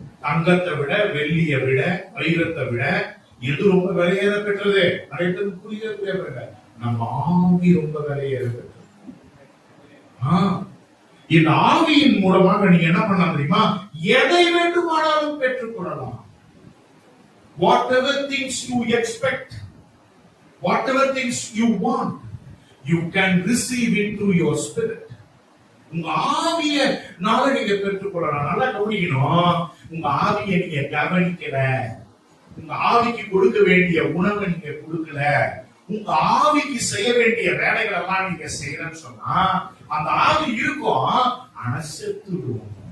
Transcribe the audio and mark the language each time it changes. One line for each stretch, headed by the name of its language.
Tamil: தங்கத்தை விட, வெள்ளியை விட, வைரத்தை விட எது ரொம்ப விலையேற பெற்றது? நிறைய பேருக்கு புரியல. நம்ம ஆவி ரொம்ப விலையேற பெற்றது. இந்த ஆவியின் மூலமாக நீங்க என்ன பண்ணலாம் தெரியுமா? எதை வேண்டுமானாலும் பெற்றுக்கொள்ளலாம்.
English: Whatever things you expect, whatever things you want, you can receive into your spirit.
Tamil: உங்க ஆவியை நாள நீங்க பெற்றுக்கொள்ளலாம். நல்லா கவனிக்கணும். உங்க ஆவியை நீங்க கவனிக்கல, உங்க ஆவிக்கு கொடுக்க வேண்டிய உணவை நீங்க கொடுக்கல, உங்க ஆவிக்கு செய்ய வேண்டிய வேலைகள் எல்லாம் நீங்க செய்யறன்னு சொன்னா அந்த ஆவி இருக்கும், ஆனா செத்துடும்.